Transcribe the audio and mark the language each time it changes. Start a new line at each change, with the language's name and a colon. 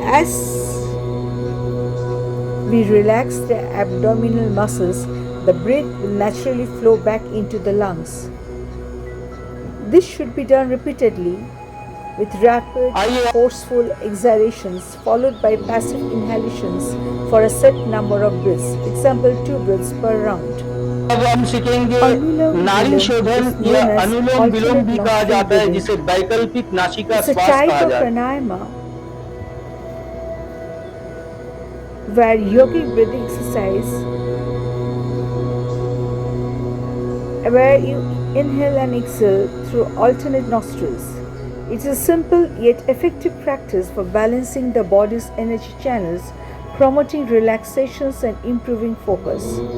English: As we relax the abdominal muscles, the breath will naturally flow back into the lungs. This should be done repeatedly with rapid, forceful exhalations followed by passive inhalations for a set number of breaths. Example, 2 breaths per round.
Hindi: अब हम सीखेंगे नाड़ी शोधन या अनुलोम विलोम भी कहा जाता है, जिसे वैकल्पिक नासिका श्वास कहा जाता है.
English: Pranayama where yogic breathing exercise where you inhale and exhale through alternate nostrils. It is a simple yet effective practice for balancing the body's energy channels, promoting relaxations and improving focus.